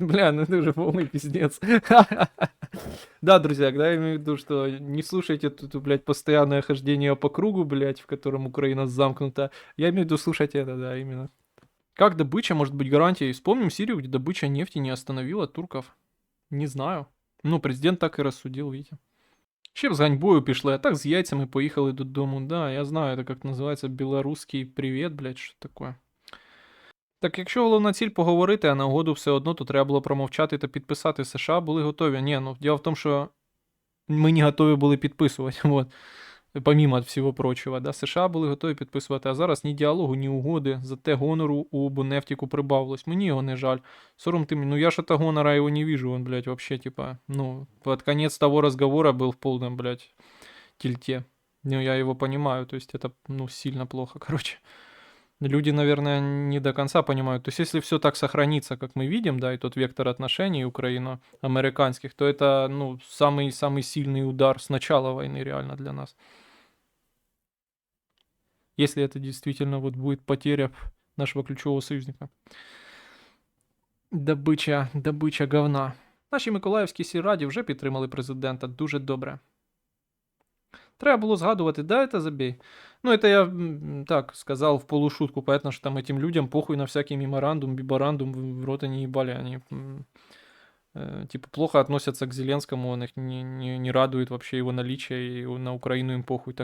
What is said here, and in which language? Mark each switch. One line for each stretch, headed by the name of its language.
Russian: Бля, ну это же полный пиздец. Да, друзья, да, я имею в виду, что не слушайте тут, блядь, постоянное хождение по кругу, блядь, в котором Украина замкнута. Я имею в виду, слушайте это, да, именно. Как добыча может быть гарантией? Вспомним Сирию, где добыча нефти не остановила турков. Не знаю.
Ukrainian: Ну, президент так і розсудив, видите. Ще б з ганьбою пішли, а так з яйцями поїхали додому.
Russian: Да, я знаю, это как
Ukrainian: називається білоруський привіт, блядь, що таке. Так якщо головна ціль поговорити, а на угоду все одно, то треба було промовчати та підписати. США були готові. Ні, ну діло в тому, що ми не готові були підписувати, вот.
Russian: Помимо всього прочого,
Ukrainian: да, США були готові підписувати, а зараз ні діалогу, ні угоди, зате гонору у Бонефтіку прибавилось. Мені його не жаль.
Russian: Сором ты, ну я ж это гонора его не вижу, он, блядь, вообще, типа, ну, под конец того разговора был в полном, блядь, тильте. Ну, я его понимаю, то есть это, ну, сильно плохо, короче. Люди, наверное, не до конца понимают. То есть, если все так сохранится, как мы видим, да, и тот вектор отношений украино-американских, то это, ну, самый сильный удар с начала войны реально для нас. Если это действительно вот будет потеря нашего ключевого союзника.
Ukrainian: Добича говна. Наші миколаївські сільраді вже підтримали президента. Дуже добре. Треба було згадувати, да,
Russian: это забей. Ну, это я так сказал в полушутку, понятно, что там этим людям похуй на всякий меморандум, биборандум, в рот они ебали, они типа плохо относятся к Зеленскому, он их не радует вообще его наличие, и на Украину им похуй.